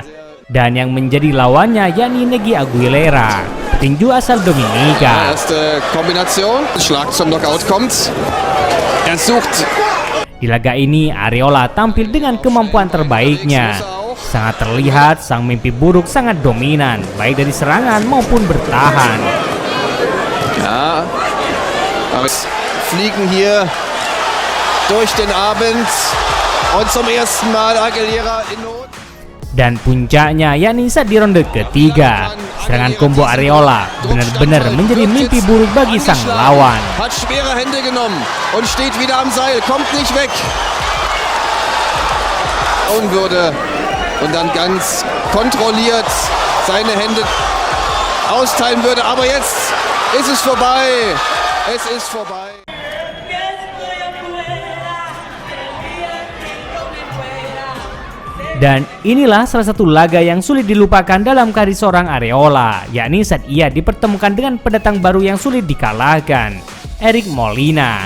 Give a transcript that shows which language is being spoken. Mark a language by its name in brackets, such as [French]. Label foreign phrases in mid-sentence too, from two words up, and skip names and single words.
[Indonesian] Dan yang menjadi lawannya yakni Negi Aguilera, petinju asal Dominika. Di laga ini, Arreola tampil dengan kemampuan terbaiknya. Sangat terlihat sang mimpi buruk sangat dominan, baik dari serangan maupun bertahan. [German] Ja, fliegen hier durch den Abend und zum ersten Mal Aguilera in Not. [Indonesian] Dan puncaknya yakni saat di ronde ketiga, serangan combo Arreola benar-benar menjadi mimpi buruk bagi sang lawan. [German] Hat schwere Hände genommen und steht wieder am Seil, kommt nicht weg. Würde und dann ganz kontrolliert seine Hände austeilen würde, aber jetzt ist es vorbei. Es ist vorbei. [Indonesian] Dan inilah salah satu laga yang sulit dilupakan dalam karir seorang Arreola, yakni saat ia dipertemukan dengan pendatang baru yang sulit dikalahkan, Eric Molina.